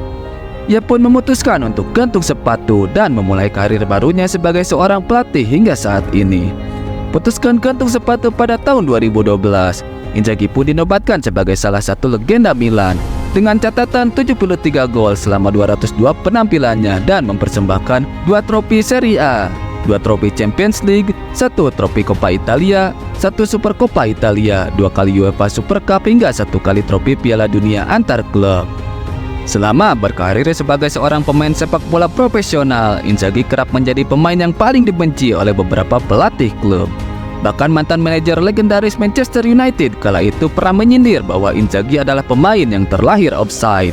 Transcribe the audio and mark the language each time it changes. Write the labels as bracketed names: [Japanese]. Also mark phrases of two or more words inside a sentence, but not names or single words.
[Indonesian] Ia pun memutuskan untuk gantung sepatu dan memulai karir barunya sebagai seorang pelatih hingga saat ini. Putuskan gantung sepatu pada tahun 2012, Inzaghi pun dinobatkan sebagai salah satu legenda Milan dengan catatan 73 gol selama 202 penampilannya dan mempersembahkan 2 trofi Serie A, 2 trofi Champions League, 1 trofi Coppa Italia, 1 Super Coppa Italia, 2 kali UEFA Super Cup hingga 1 kali trofi Piala Dunia antar klub. Selama berkarir sebagai seorang pemain sepak bola profesional, Inzaghi kerap menjadi pemain yang paling dibenci oleh beberapa pelatih klub. Bahkan mantan manajer legendaris Manchester United kala itu pernah menyindir bahwa Inzaghi adalah pemain yang terlahir offside.